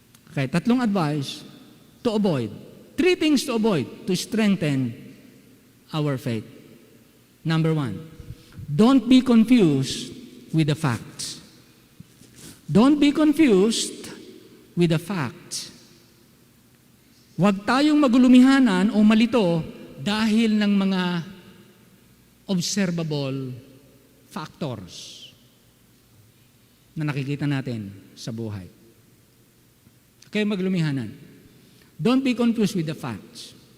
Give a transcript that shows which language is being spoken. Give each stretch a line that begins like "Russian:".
English: Okay, 3 advice to avoid. 3 things to avoid to strengthen our faith. Number 1, don't be confused with the facts. Don't be confused with the facts.
Filipino: Huwag tayong magulumihanan o malito dahil ng mga observable factors na nakikita natin sa buhay. Kaya maglumihanan.
English: Don't be confused with the facts.